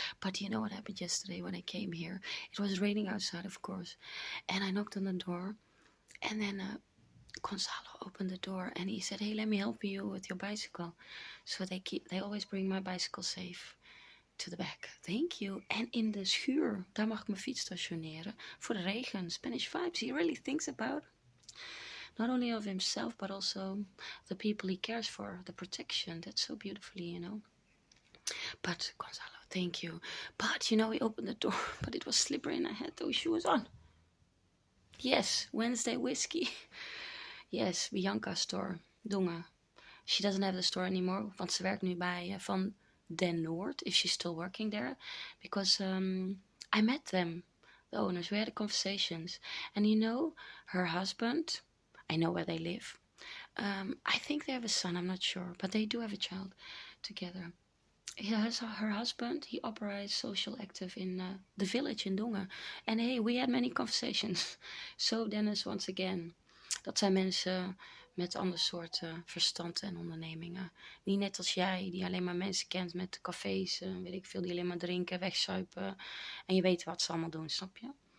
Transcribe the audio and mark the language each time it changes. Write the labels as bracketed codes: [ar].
[en] But you know what happened yesterday when I came here? It was raining outside, of course, and I knocked on the door, and then Gonzalo opened the door and he said, hey, let me help you with your bicycle. So they always bring my bicycle safe to the back. Thank you. [nl] En in de schuur, daar mag ik mijn fiets stationeren. Voor de regen. [en] Spanish vibes. He really thinks about not only of himself, but also the people he cares for. The protection. That's so beautifully, But Gonzalo, thank you. But, he opened the door, but it was slippery and I had those shoes on. Yes, Wednesday whiskey. Yes, Bianca store, Dongen. She doesn't have the store anymore, [nl] want ze werkt nu bij van NOORT, [en] if she's still working there. Because I met them, the owners, we had conversations. And her husband, I know where they live. I think they have a son, I'm not sure, but they do have a child together. Her husband, he operates social active in the village in Dongen. And hey, we had many conversations. So Dennis, once again, [nl] dat zijn mensen met ander soort verstand en ondernemingen. Niet net als jij, die alleen maar mensen kent met cafés, weet ik veel, die alleen maar drinken, wegzuipen. En je weet wat ze allemaal doen, snap je?